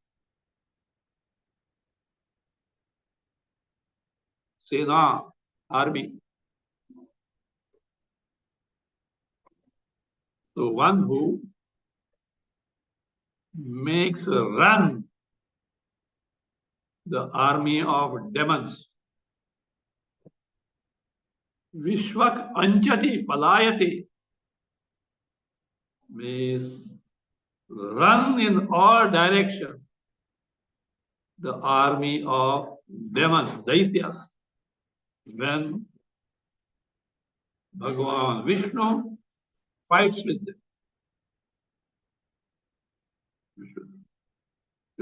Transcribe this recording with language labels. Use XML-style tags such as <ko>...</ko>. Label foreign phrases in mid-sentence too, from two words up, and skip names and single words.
<en>Sena, army. So one who makes run the army of demons.</en> <sa>Vishwak anchati palayati</sa> <en>means run in all directions the army of demons, daityas. When Bhagavan Vishnu fights with them.</en>